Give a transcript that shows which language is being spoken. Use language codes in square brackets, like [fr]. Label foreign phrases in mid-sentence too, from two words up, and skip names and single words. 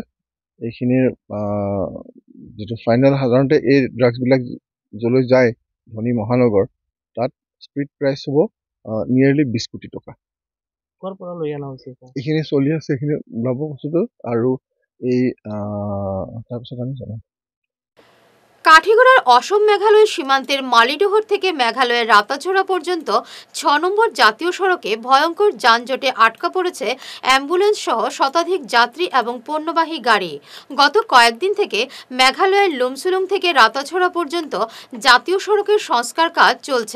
[as] এইখিনিৰ যিটো ফাইনেল, সাধাৰণতে এই ড্ৰাগছবিলাক যলৈ যায় ধনী মহানগৰ, তাত [en] street price [as] হ'ব নিয়েৰলি 20 কোটি টকা। এইখিনি চলি আছে, এইখিনি ওলাব বস্তুটো আৰু এই তাৰপিছত আমি জানো। [bn] কাঠিগড়ার অসম মেঘালয় সীমান্তের মালিডোহর থেকে মেঘালয়ের রাতাছড়া পর্যন্ত 6 নম্বর জাতীয় সড়কে ভয়ঙ্কর যানজটে আটকা পড়েছে অ্যাম্বুলেন্স সহ শতাধিক যাত্রী এবং পণ্যবাহী গাড়ি। গত কয়েকদিন থেকে মেঘালয়ের লুমসুলুং থেকে রাতাছড়া পর্যন্ত জাতীয় সড়কের সংস্কার কাজ চলছে।